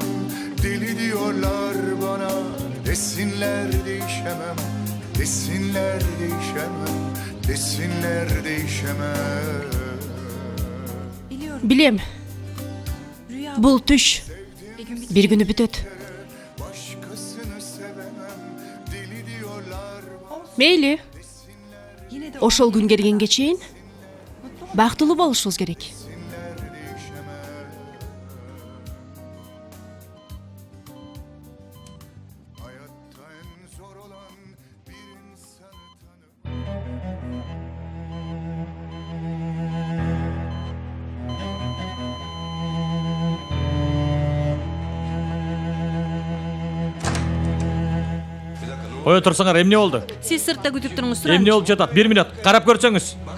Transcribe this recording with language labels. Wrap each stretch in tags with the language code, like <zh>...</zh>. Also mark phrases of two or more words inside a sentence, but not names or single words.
<tr>Deli diyorlar bana, desinler değişemem. Desinler değişemem, desinler değişemem.</tr> <ky>Билем. Бул түш бир күнү бүтөт.</ky> <tr>Başkasını sevemem, deli diyorlar bana.</tr> <ky>Мейли. Ошол күн келгенге чейин бактылуу болушубуз керек.</ky> <tr>Hayatta en zor olan bir insanı tanımak.</tr> <ky>Кое турсаңар, эмне болду? Сиз сыртта күтүп туруңуз, Эмне болуп жатат? 1 минут, карап көрсөңүз.</ky>